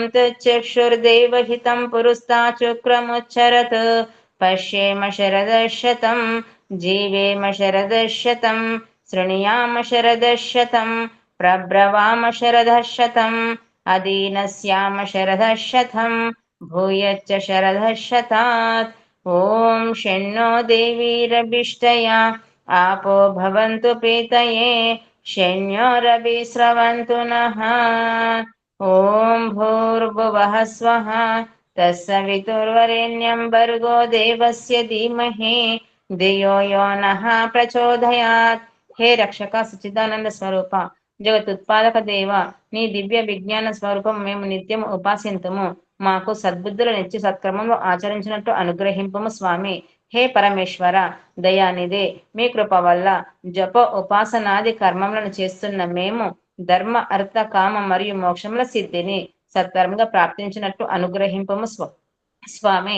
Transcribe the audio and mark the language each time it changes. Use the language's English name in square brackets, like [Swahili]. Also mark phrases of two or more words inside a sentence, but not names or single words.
[Sanskrit] तच्चक्षुर्देवहितं पुरुस्तात् शुक्रमुच्चरत् पश्येम शरदशतं जीवेम शरदशतं शृणुयाम शरदशतं प्रब्रवाम शरदशतम् अदीनस्याम शरदशतं भूयच्च शरदशतात् ॐ शन्नो देवीरभिष्टया आपो भवन्तु पीतये शन्योरभिस्रवन्तु नः। ॐ भूर्भुवः स्वः तत्सवितुर्वरेण्यं भर्गो देवस्य धीमहि धियो यो नः प्रचोदयात्। [Telugu] हे రక్షక సచ్చిదానంద స్వరూప జగతుత్పాదక దేవ నీ దివ్య విజ్ఞాన స్వరూపం మేము నిత్యం ఉపాసింతుము. మాకు సద్బుద్ధులనిచ్చి సత్క్రమము ఆచరించినట్టు అనుగ్రహింపము స్వామి. హే పరమేశ్వర దయానిదే మీ కృప వల్ల జప ఉపాసనాది కర్మములను చేస్తున్న మేము ధర్మ అర్థ కామ మరియు మోక్షముల సిద్ధిని సత్వరంగా ప్రాప్తించినట్టు అనుగ్రహింపము స్వామి.